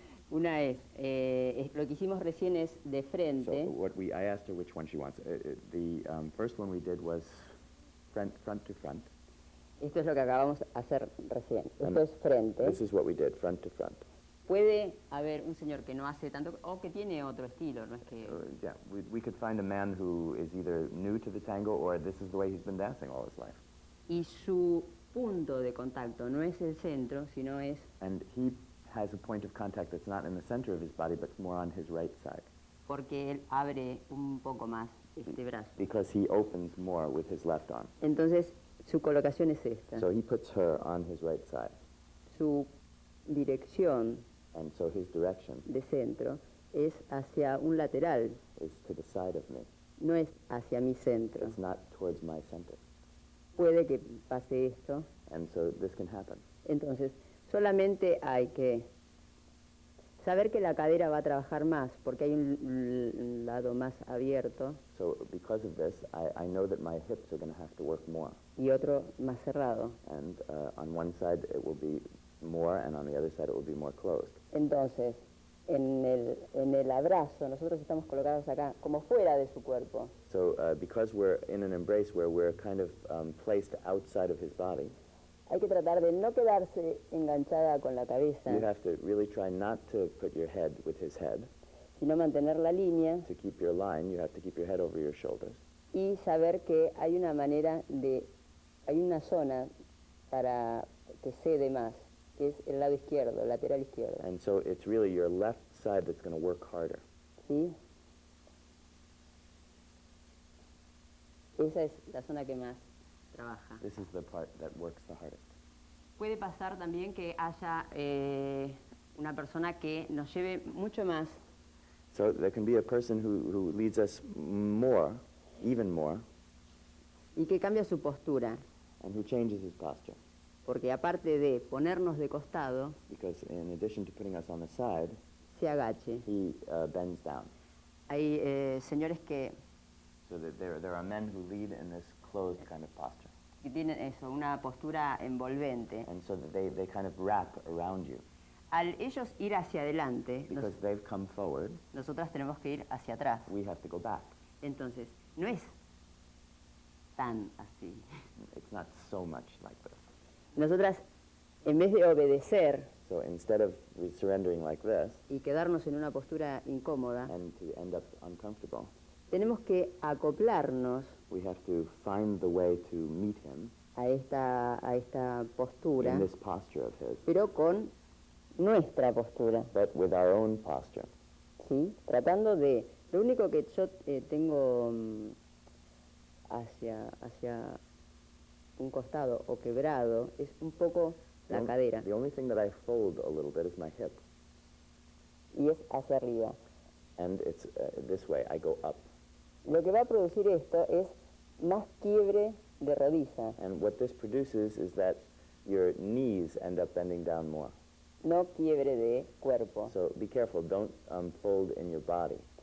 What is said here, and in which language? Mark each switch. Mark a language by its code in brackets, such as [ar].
[es] una es lo que hicimos recién es de [en] So [es] frente. [en] I asked her which one she wants. The first one we did was front to front. [es] Esto es lo que acabamos de hacer recién. Esto es frente. [en] This is what we did, front to front. [es] Puede haber un señor que no hace tanto o que tiene otro estilo, no es que [en] Yeah, we could find a man who is either new to the tango or this is the way he's been dancing all his life. [es] y su punto de contacto no es el centro, sino es [en] And he has a point of contact that's not in the center of his body, but more on his right side. [es] porque él abre un poco más este brazo. [en] Because he opens more with his left arm. [es] Entonces, su colocación es esta. [en] So he puts her on his right side. [es] Su dirección [en] And so his direction [es] de centro es hacia un lateral, [en] is to the side of me. [es] no es hacia mi centro. [en] It's not towards my center. [es] Puede que pase esto. [en] And so this can happen. [es] Entonces, solamente hay que saber que la cadera va a trabajar más, porque hay un lado más abierto [en] So because of this, I know that my hips are going to have to work more. [es] y otro más cerrado. [en] And on one side it will be more, and on the other side it will be more closed. [es] Entonces, en el abrazo, nosotros estamos colocados acá, como fuera de su cuerpo. [en] So because we're in an embrace where we're kind of placed outside of his body, [es] Hay que tratar de no quedarse enganchada con la cabeza, [en] you have to really try not to put your head with his head. [es] sino mantener la línea [en] To keep your line, you have to keep your head over your shoulders. [es] y saber que hay una manera hay una zona para que cede más, que es el lado izquierdo, el lateral izquierdo. [en] And so it's really your left side that's going to work harder. [es] ¿Sí? Esa es la zona que más trabaja. [en] This is the part that works the hardest. [es] Puede pasar también que haya una persona que nos lleve mucho más [en] So there can be a person who leads us more, even more, [es] y que cambia su postura, [en] and who changes his posture. [es] porque aparte de ponernos de costado, [en] Because in addition to putting us on the side, [es] se agache. [en] he bends down. [es] Hay señores que [en] So that there are men who lead in this closed kind of posture. [es] tienen eso, una postura envolvente. [en] And so that they kind of wrap around you. [es] Al ellos ir hacia adelante, [en] Because they've come forward, [es] nosotras tenemos que ir hacia atrás. [en] we have to go back. [es] Entonces, no es tan así. [en] It's not so much like this. [es] Nosotras, en vez de obedecer [en] So instead of surrendering like this [es] y quedarnos en una postura incómoda, [en] and to end up uncomfortable, [es] tenemos que acoplarnos [en] we have to find the way to meet him [es] a esta postura, [en] in this posture of his, [es] pero con nuestra postura, [en] but with our own posture. [es] ¿sí? Tratando de... Lo único que yo tengo hacia un costado o quebrado es un poco la cadera, [en] The only thing that I fold a little bit is my hip, [es] y es hacia arriba. [en] and it's this way. I go up. [es] Lo que va a producir esto es más quiebre de rodilla, [en] And what this produces is that your knees end up bending down more. [es] no quiebre de cuerpo. [en] So be careful, don't fold in your body.